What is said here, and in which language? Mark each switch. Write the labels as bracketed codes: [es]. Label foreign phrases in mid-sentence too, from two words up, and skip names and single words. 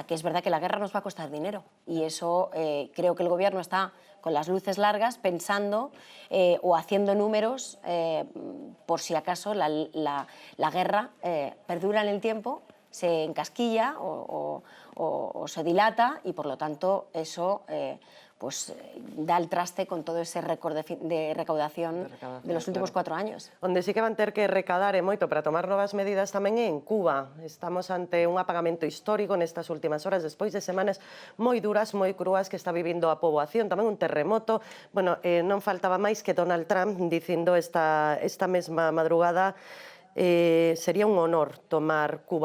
[es] Que es verdad que la guerra nos va a costar dinero y eso creo que el Gobierno está con las luces largas pensando o haciendo números por si acaso la guerra perdura en el tiempo, se encasquilla o se dilata y por lo tanto eso pues da el traste con todo ese récord de recaudación de los últimos 4 años. [gl] Onde sí que van ter que recadar e moito para tomar novas medidas tamén é en Cuba. Estamos ante un apagamento histórico nestas últimas horas, despois de semanas moi duras, moi crúas que está vivindo a poboación, tamén un terremoto. Bueno, non faltaba máis que Donald Trump dicindo esta mesma madrugada sería un honor tomar Cuba.